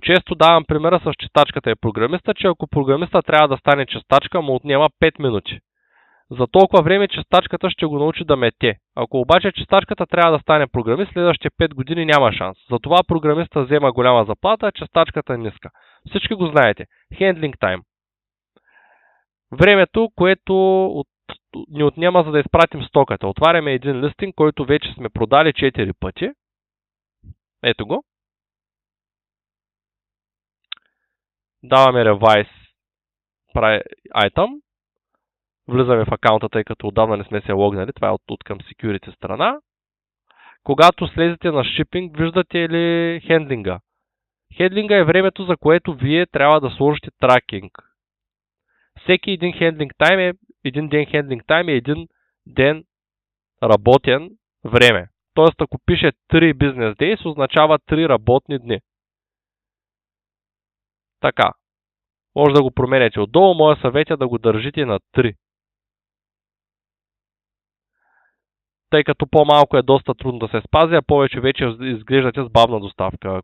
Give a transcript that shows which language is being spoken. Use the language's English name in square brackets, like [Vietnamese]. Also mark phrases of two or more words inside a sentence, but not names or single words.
[Bulgarian] Често давам примера с чистачката и програмиста, че ако програмиста трябва да стане чистачка, му отнема 5 минути. За толкова време чистачката ще го научи да мете. Ако обаче чистачката трябва да стане програмист, следващите 5 години няма шанс. Затова програмиста взема голяма заплата, а чистачката е ниска. Всички го знаете. [English] Handling time. [Bulgarian] Времето, което ни отнема за да изпратим стоката. Отваряме един листинг, който вече сме продали 4 пъти. Ето го. Даваме [English] Revise Item. [Bulgarian] Влизаме в акаунта, тъй като отдавна не сме се логнали. Това е от към security страна. Когато слезете на Shipping, виждате ли хендлинга? Хендлинга е времето, за което вие трябва да сложите тракинг. Всеки един [English] handling time [Bulgarian] е един ден ден работен време. Тоест, ако пише 3 [English] business days, [Bulgarian] означава 3 работни дни. Така. Може да го променяте отдолу. Моя съвет е да го държите на 3. Тъй като по-малко е доста трудно да се спази, а повече вече изглеждате с бавна доставка.